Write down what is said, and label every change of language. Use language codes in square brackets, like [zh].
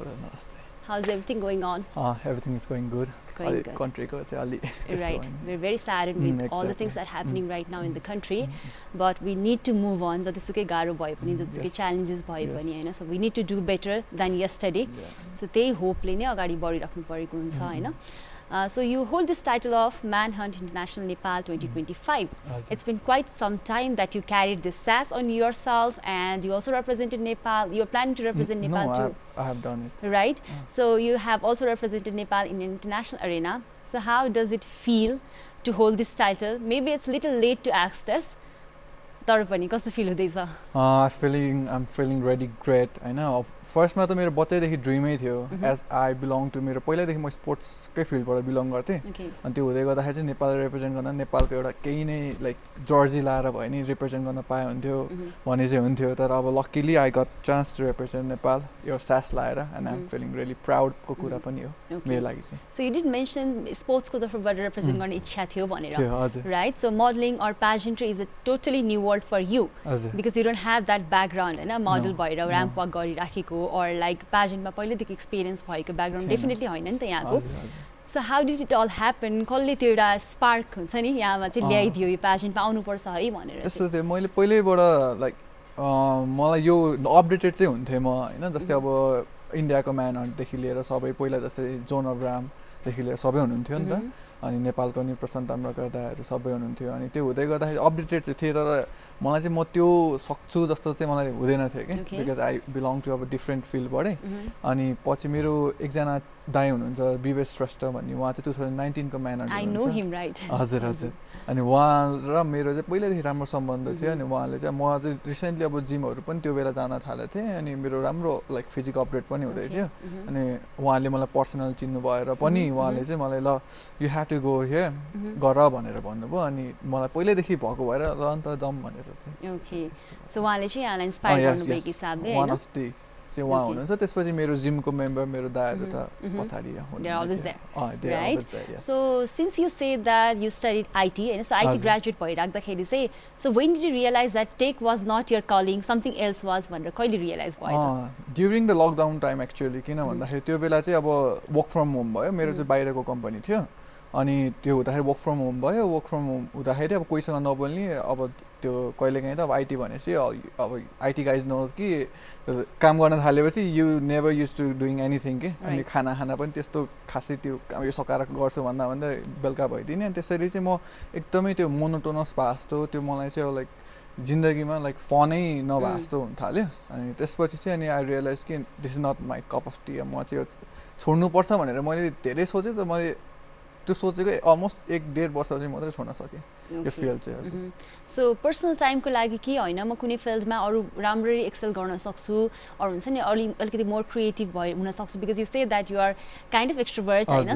[ne] Namaste. [en] How's everything going on? Everything is going good. Going good. Right. We're very saddened with all the things that are happening right now in the country, but we need to move on. [ne] जतिसुकै गाह्रो भए पनि जतिसुकै challenges भए पनि हैन, [en] so we need to do better than yesterday. [ne] So त्यही होपले नै अगाडि बढिराख्नु परेको हुन्छ हैन. [en] So you hold this title of Manhunt International Nepal 2025. It's been quite some time that you carried this sash on yourself, and you also represented Nepal. You're planning to represent Nepal too. I have done it. Right? So you have also represented Nepal in an international arena. So how does it feel to hold this title? Maybe it's a little late to ask this. [ne] तर पनि कस्तो feel हुँदैछ? [en] I'm feeling really great. I know. [ne] First मा त मेरो बच्चैदेखि ड्रिमै थियो. [en] As I belong to [ne] मेरो पहिल्यैदेखि म स्पोर्ट्सकै फिल्डबाट बिलोङ गर्थे. अनि त्यो हुँदै गर्दाखेरि चाहिँ नेपाल रिप्रेजेन्ट गर्न नेपालको एउटा केही नै लाइक जर्सी लाएर भयो नि रिप्रेजेन्ट गर्न पाए हुन्थ्यो भन्ने चाहिँ हुन्थ्यो. तर अब luckily [en] I got chance to represent Nepal [ne] यो सास लाएर, [en] and I'm feeling really proud [ne] को कुरा पनि हो मेरो लागि चाहिँ. [en] So you did mention [ne] स्पोर्ट्सको तर्फबाट रिप्रेजेन्ट गर्ने इच्छा थियो भनेर. हजुर. [en] Right? So modeling or pageantry is a totally new word for you, because you don't have that background, [ne] हैन, model भएर ramp walk गरिराखेको or like pageant मा पहिलेदेखि एक्सपिरियन्स भएको background definitely हैन नि त यहाँको. [en] So how did it all happen? [ne] कसले त्यो एउटा स्पार्क हुन्छ नि यहाँमा चाहिँ ल्याइदियो यो pageant मा आउनु पर्छ है भनेर. यस्तो थियो मैले पहिल्यैबाट लाइक मलाई यो अपडेटेड चाहिँ हुन्थे म हैन, जस्तै अब इन्डियाको म्यानहन्ट देखि लिएर सबै पहिला जस्तै जोन अफ राम देखि लिएर सबै हुनुहुन्थ्यो नि त, अनि नेपालको नि प्रशान्त ताम्राकर्ताहरू सबै हुनुहुन्थ्यो. अनि त्यो हुँदै गर्दाखेरि अपडेटेड चाहिँ थिएँ, तर मलाई चाहिँ म त्यो सक्छु जस्तो चाहिँ मलाई हुँदैन थियो कि, [en] because I belong to [ne] अब डिफ्रेन्ट फिल्डबाटै. अनि पछि मेरो एकजना दाइ हुनुहुन्छ विवेश श्रेष्ठ भन्ने, उहाँ चाहिँ 2019 को म्यानहन्ट हुनुहुन्छ. हजुर हजुर. अनि उहाँ र मेरो चाहिँ पहिल्यैदेखि राम्रो सम्बन्ध थियो. अनि उहाँले चाहिँ म चाहिँ रिसेन्टली अब जिमहरू पनि त्यो बेला जान थालेको थिएँ, अनि मेरो राम्रो लाइक फिजिक अपडेट पनि हुँदै थियो. अनि उहाँले मलाई पर्सनल चिन्नु भएर पनि उहाँले चाहिँ मलाई ल [en] you have to go here [ne] गर भनेर भन्नुभयो. अनि मलाई पहिल्यैदेखि भएको भएर ल अन्त जाउँ भनेर चाहिँ. ओके. सो उहाँले चाहिँ यहाँलाई इन्स्पायर गर्नुभएको हिसाबले हैन, वान अफ द चाहिँ उहाँ हुनुहुन्छ. त्यसपछि मेरो जिमको मेम्बर मेरो दाइहरू त पछाडि हुनुहुन्छ. [en] They're always there. They're right? always there, yes. So since you say that you studied IT, and so IT graduate भइराख्दाखेरि चाहिँ, so when did you realize that tech was not your calling, something else was [ne] भनेर कहिले realise भयो त? During the lockdown time actually, किन भन्दाखेरि त्यो बेला चाहिँ अब वर्क फ्रम होम भयो. मेरो चाहिँ बाहिरको कम्पनी थियो. अनि त्यो हुँदाखेरि वर्क फ्रम होम भयो. वर्क फ्रम होम हुँदाखेरि अब कोहीसँग नबोल्ने, अब त्यो कहिलेकाहीँ त अब आइटी भनेपछि अब आइटी गाइज नहोस् कि काम गर्न थालेपछि [en] you never use to doing anything [ne] के. अनि खाना पनि त्यस्तो खासै त्यो यो सकाएर गर्छु भन्दा भन्दा बेलुका भइदिने. अनि त्यसरी चाहिँ म एकदमै त्यो मोनोटोनस भए जस्तो, त्यो मलाई चाहिँ लाइक जिन्दगीमा लाइक फनै नभए जस्तो हुन थाल्यो. अनि त्यसपछि चाहिँ अनि आई रियलाइज कि [en] This is not my cup of tea. [ne] म चाहिँ छोड्नुपर्छ भनेर मैले धेरै सोचेँ, तर मैले त्यो सोचेको अलमोस्ट 1-1.5 वर्ष चाहिँ मात्रै छोड्न सकेँ यो फिल्ड चाहिँ. सो पर्सनल टाइमको लागि कि होइन म कुनै फिल्डमा अरू राम्ररी एक्सेल गर्न सक्छु, अरू हुन्छ नि अलिकति मोर क्रिएटिभ भए हुन सक्छु, [en] because you say that you are kind of extrovert [ne] होइन.